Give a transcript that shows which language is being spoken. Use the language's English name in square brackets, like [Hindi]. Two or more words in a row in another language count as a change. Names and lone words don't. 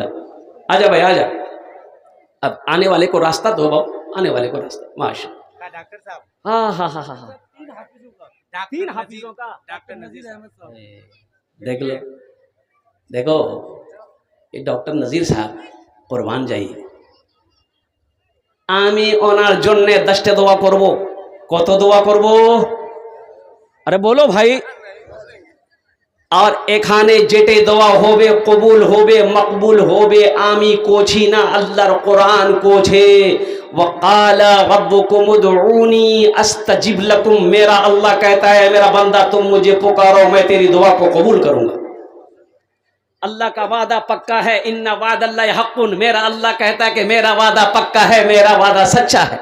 [Urdu] آجا بھائی آجا، اب آنے والے کو راستہ دو باؤ، آنے والے کو راستہ ماشاءاللہ۔ ڈاکٹر صاحب، ہاں تین حافظوں کا ڈاکٹر نذیر احمد صاحب، دیکھ لو، دیکھو یہ ڈاکٹر نذیر صاحب قربان جائیے [Bangla] আমি ওনার জন্য 10টা দোয়া করব। কত দোয়া করব? আরে বলো ভাই। আর এখানে যেটা দোয়া হবে কবুল হবে মকবুল হবে আমি কোছি না, আল্লাহর কোরআন কোছে [Arabic] وقال ربكم ادعوني استجب لكم، [Urdu] میرا اللہ کہتا ہے میرا بندہ تم مجھے پکارو میں تیری دعا کو قبول کروں گا۔ اللہ کا وعدہ پکا ہے، [Arabic] ان وعد اللہ حق، [Urdu] میرا اللہ کہتا ہے کہ میرا وعدہ پکا ہے، میرا وعدہ سچا ہے۔